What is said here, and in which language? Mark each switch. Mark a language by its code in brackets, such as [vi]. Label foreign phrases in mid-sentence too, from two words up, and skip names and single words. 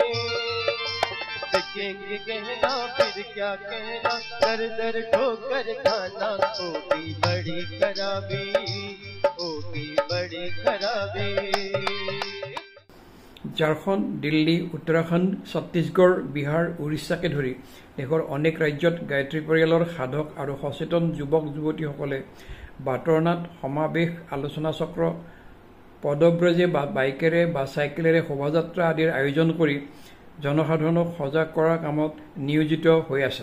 [hi] देखेंगे कहना फिर क्या कहना, दर दर ठोकर खाना, होगी बड़ी खराबी, होगी बड़ी खराबी। झारखंड, दिल्ली, उत्तराखंड, छत्तीसगढ़, बिहार, [as] উৰিষ্যাকে ধৰি দেশৰ অনেক ৰাজ্যত গায়ত্ৰী পৰিয়ালৰ সাধক আৰু সচেতন যুৱক যুৱতীসকলে বাটৰনাট, সমাৱেশ, আলোচনা চক্ৰ, পদব্ৰজে বা বাইকেৰে বা চাইকেলেৰে শোভাযাত্ৰা আদিৰ আয়োজন কৰি জনসাধাৰণক সজাগ কৰাৰ কামত নিয়োজিত হৈ আছে।